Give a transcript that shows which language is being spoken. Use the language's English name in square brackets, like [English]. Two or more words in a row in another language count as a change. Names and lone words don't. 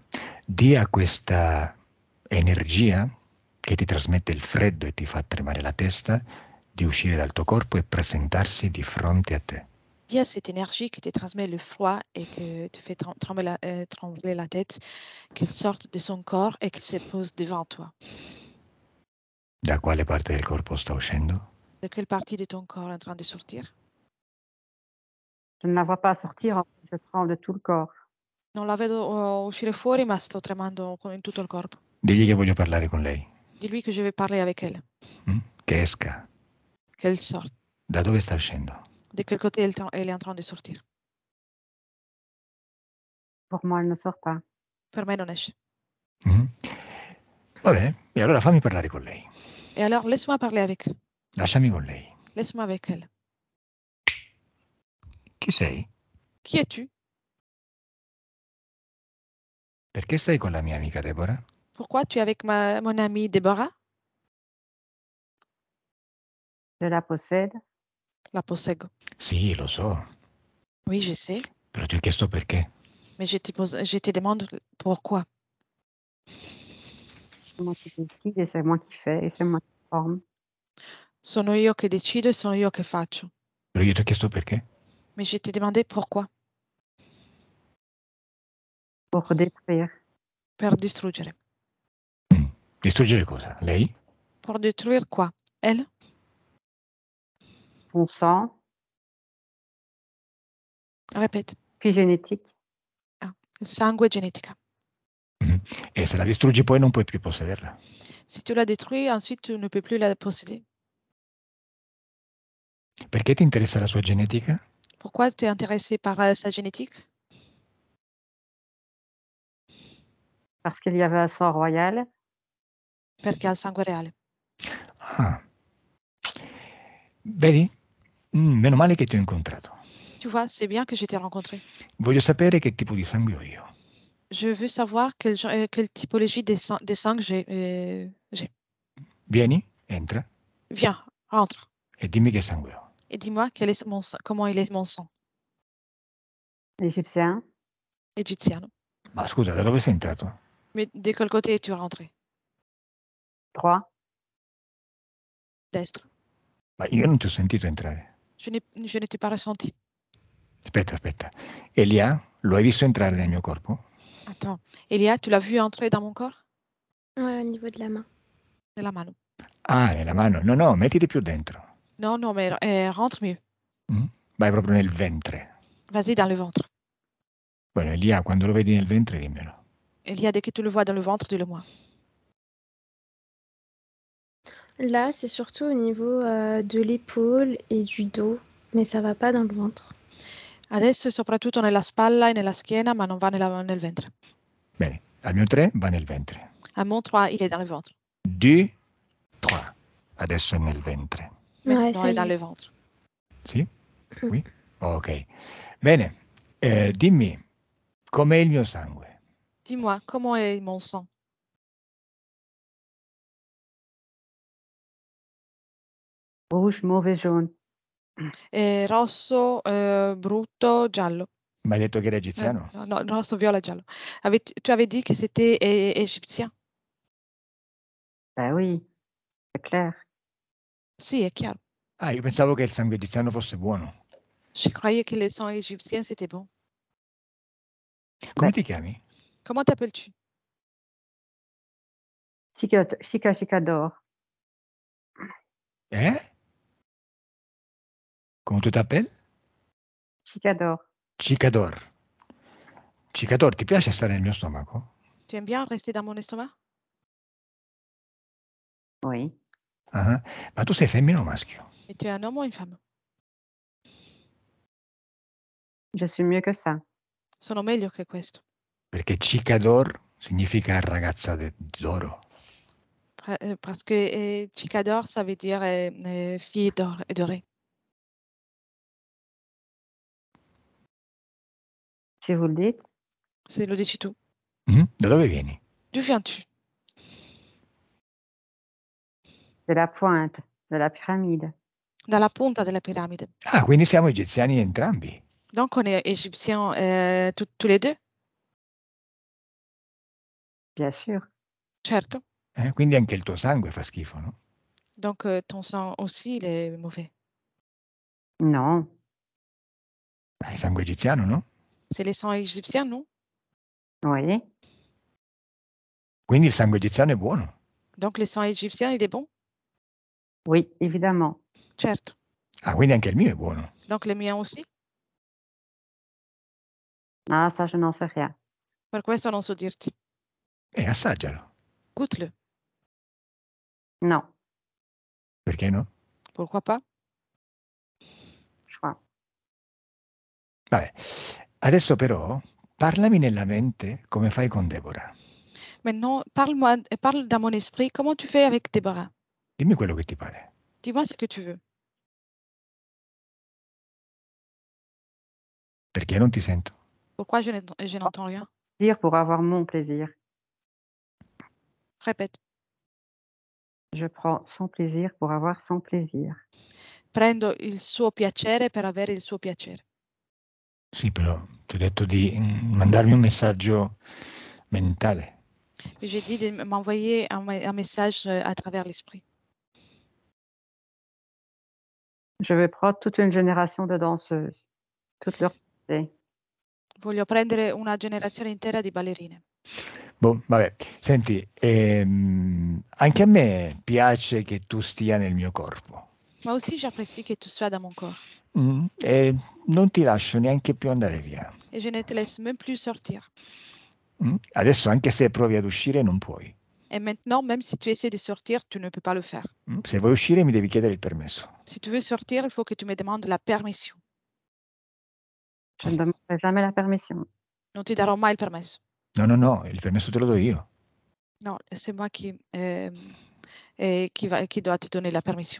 [Italian] Di a questa energia che ti trasmette il freddo e ti fa tremare la testa di uscire dal tuo corpo e presentarsi di fronte a te. [French] Il y a cette énergie qui te transmet le froid et que te fait trembler la tête, qu'elle sorte de son corps et qu'elle se pose devant toi. [Italian] Da quale parte del corpo sta uscendo? [French] De quelle partie de ton corps est en train de sortir? Je ne la vois pas sortir, en fait, je tremble de tout le corps. [Italian] Non la vedo uscire fuori, ma sto tremando in tutto il corpo. Digli che voglio parlare con lei. [French] Dis-lui que je vais parler avec elle, [Italian] Che esca. [French] qu'elle sorte. [Italian] Da dove sta uscendo? [French] De quel côté elle est en train de sortir? Pour moi, elle ne sort pas. [Italian] Per me non esce. Va bene, e allora fammi parlare con lei. [French] Et alors laisse-moi parler avec. [Italian] Lasciami con lei. [French] Laisse-moi avec elle. [Italian] Chi sei? [French] Qui es-tu? [Italian] Perché stai con la mia amica Deborah? [French] Pourquoi tu es avec mon amie Deborah? Je la possède. [Italian] La posseggo. Sì, lo so, [French] Oui, je sais, [Italian] però ti ho chiesto perché. [French] mais je te demande pourquoi. C'est moi qui décide et c'est moi qui fais et c'est moi qui forme. [Italian] Sono io che decido e sono io che faccio. Però io ti ho chiesto perché. [French] Mais je t'ai demandé pourquoi. Pour détruire. [Italian] Per distruggere. Distruggere cosa? Lei? [French] Pour détruire quoi? Elle? Son sang, Répète. puis génétique. [Italian] Il sangue genetica. E se la distruggi poi non puoi più possederla. [French] Si tu la détruis, ensuite tu ne peux plus la posséder. [Italian] Perché ti interessa la sua genetica? [French] Pourquoi tu es intéressé par sa génétique? Parce qu'il y avait un sang royal. [Italian] Perché ha il sangue reale. Ah. Vedi? Meno male che ti ho incontrato. [French] Tu vois, c'est bien que je t'ai rencontré. [Italian] Voglio sapere che tipo di sangue ho io. [French] Je veux savoir quelle typologie de sang j'ai. [Italian] Vieni, entra [French] Viens, rentre. [Italian] e dimmi che sangue ho. [French] Et dis-moi comment il est mon sang. Égyptien. [Italian] Egiziano. Ma scusa, da dove sei entrato? [French] Mais de quel côté es-tu rentré? Droit. [Italian] Destre. Ma io non ti ho sentito entrare. [French] Je ne t'ai pas ressenti. [Italian] Aspetta. Elia, lo hai visto entrare nel mio corpo? [French] Attends. Elia, tu l'as vu entrer dans mon corps? Ouais, au niveau de la main. [Italian] Nella mano. Ah, nella mano. No, mettiti più dentro. [French] Non, mais rentre mieux. [Italian] Vai proprio nel ventre. [French] Vas-y dans le ventre. [Italian] Bueno, Elia, quando lo vedi nel ventre, dimmelo. [French] Elia, dès que tu le vois dans le ventre, dis-le-moi. Là, c'est surtout au niveau de l'épaule et du dos, mais ça va pas dans le ventre. [Italian] Adesso è soprattutto nella spalla e nella schiena, ma non va nel ventre. Bene, al mio 3 va nel ventre. [French] À mon 3, il est dans le ventre. [Italian] 2, 3. Adesso è nel ventre. [French] Ouais, [Italian] Non, [French] ça [Italian] è [French] y dans est. le ventre. [Italian] Sì? Qui? Ok. Bene, dimmi, com'è il mio sangue? [French] Dis-moi, comment est mon sang? Rouge, mauvais, jaune. [Italian] È rosso, brutto, giallo. Mi hai detto che era egiziano? No, rosso, viola, giallo. [French] Tu avais dit que c'était égyptien? Ben oui, c'est clair. [Italian] Sì, è chiaro. Ah, io pensavo che il sangue egiziano fosse buono. [French] Je croyais que le sang égyptien, c'était bon. [Italian] Come ti chiami? [French] Comment t'appelles-tu? Chicador. Come tu t'appelles? Chicador. Cicador. [Italian] Cicador, ti piace stare nel mio stomaco? [French] Tu aimes bien rester dans mon estomac? Oui. [Italian] Ah, ma tu sei femmina o maschio? [French] Et tu es un homme ou une femme? Je suis mieux que ça. [Italian] Sono meglio che questo. Perché Cicador significa ragazza d'oro. [French] Parce que Chicador, ça veut dire fille dorée. Si vous le dites. [Italian] Se lo dici tu. Da dove vieni? [French] D'où viens-tu? De la pointe, de la pyramide. [Italian] dalla punta della piramide. Ah, quindi siamo egiziani entrambi. [French] Donc on est égyptiens tous les deux, Bien sûr. [Italian] certo. Quindi anche il tuo sangue fa schifo, no? [French] Donc ton sang aussi, il est mauvais. Non. [Italian] Hai sangue egiziano, no? [French] C'est les sangs égyptiens, non? Oui. [Italian] Quindi il sangue egiziano è buono. [French] Donc le sang égyptien, il est bon? Oui, évidemment. [Italian] Certo. Ah, quindi anche il mio è buono. [French] Donc le mien aussi? Ah, ça, je n'en sais rien. [Italian] Per questo non so dirti. Assaggialo. [French] Goûte-le. Non, [Italian] Perché no? [French] Pourquoi pas? je crois. [Italian] Vabbè. Adesso però parlami nella mente come fai con Deborah. [French] Maintenant, parle dans mon esprit. Comment tu fais avec Déborah? [Italian] Dimmi quello che ti pare. [French] Dis-moi ce que tu veux. [Italian] Perché non ti sento? [French] Pourquoi je n'entends rien? Dire pour avoir mon plaisir. Répète. Je prends son plaisir pour avoir son plaisir. [Italian] Prendo il suo piacere per avere il suo piacere. Sì, però ti ho detto di mandarmi un messaggio mentale. [French] J'ai dit de m'envoyer un message à travers l'esprit. Je vais prendre toute une génération de danseuses, toutes leurs pensées. [Italian] Voglio prendere una generazione intera di ballerine. Boh, vabbè, senti, anche a me piace che tu stia nel mio corpo. [French] Moi aussi, j'apprécie que tu sois dans mon corps. [Italian] E non ti lascio neanche più andare via. [French] Et je ne te laisse même plus sortir. [Italian] Adesso anche se provi ad uscire non puoi. [French] Et maintenant, même si tu essaies de sortir, tu ne peux pas le faire. [Italian] Se vuoi uscire mi devi chiedere il permesso. [French] Si tu veux sortir, il faut que tu me demandes la permission. Je ne demanderai jamais la permission. [Italian] Non ti darò mai il permesso. No, il permesso te lo do io. No, [French] c'est moi qui dois te donner la permission.